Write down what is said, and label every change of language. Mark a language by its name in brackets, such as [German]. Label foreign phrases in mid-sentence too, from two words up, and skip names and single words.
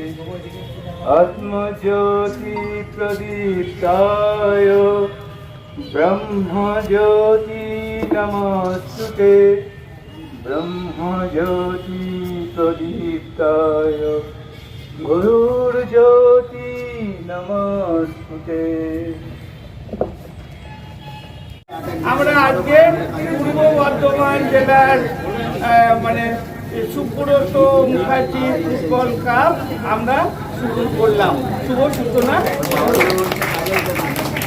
[Sanskrit] आत्मज्योति प्रदीप्ताय ब्रह्मज्योति नमस्तुते ब्रह्मज्योति प्रदीप्ताय गुरुर्ज्योति नमस्तुते। [Bangla] আমরা আজকে পূর্ব বর্ধমান জেলার মানে সুব্রত মুখার্জি ফুটবল কাপ আমরা শুরু করলাম। শুভ সূচনা।